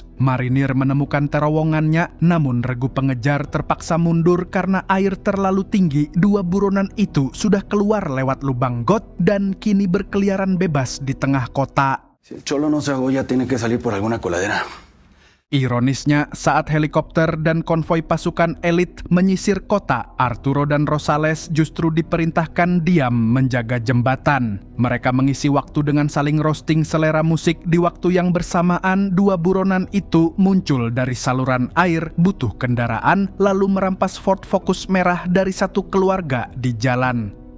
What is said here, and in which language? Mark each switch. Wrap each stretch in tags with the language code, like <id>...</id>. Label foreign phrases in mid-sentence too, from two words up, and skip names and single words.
<id>Marinir menemukan terowongannya, namun regu pengejar terpaksa mundur karena air terlalu tinggi. 2 buronan itu sudah keluar lewat lubang got dan kini berkeliaran bebas di tengah kota.</id> <es>Si el Cholo no se agolla, tiene que salir por alguna coladera.</es> <id>Ironisnya, saat helikopter dan konvoi pasukan elit menyisir kota, Arturo dan Rosales justru diperintahkan diam menjaga jembatan. Mereka mengisi waktu dengan saling roasting selera musik. Di waktu yang bersamaan, 2 buronan itu muncul dari saluran air, butuh kendaraan, lalu merampas Ford Focus merah dari satu keluarga di jalan.</id>